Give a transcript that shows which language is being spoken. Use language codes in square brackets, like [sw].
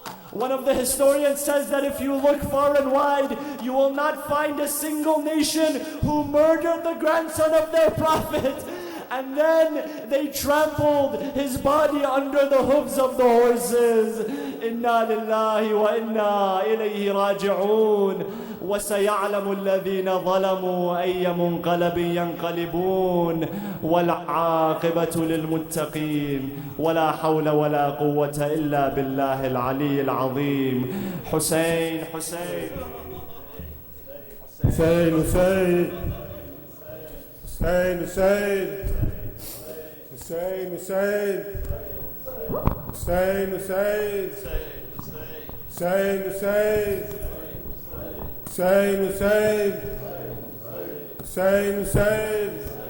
[en] One of the historians says that if you look far and wide, you will not find a single nation who murdered the grandson of their prophet. And then they trampled his body under the hooves of the horses. [ar] Inna lillahi wa inna ilayhi raji'un. وسيعلم الذين ظلموا أي منقلب ينقلبون والعاقبة للمتقين ولا حول ولا قوة إلا بالله العلي العظيم. حسين حسين حسين حسين حسين حسين حسين حسين حسين حسين حسين Hussein, Hussein, Hussein, Hussein, Hussein,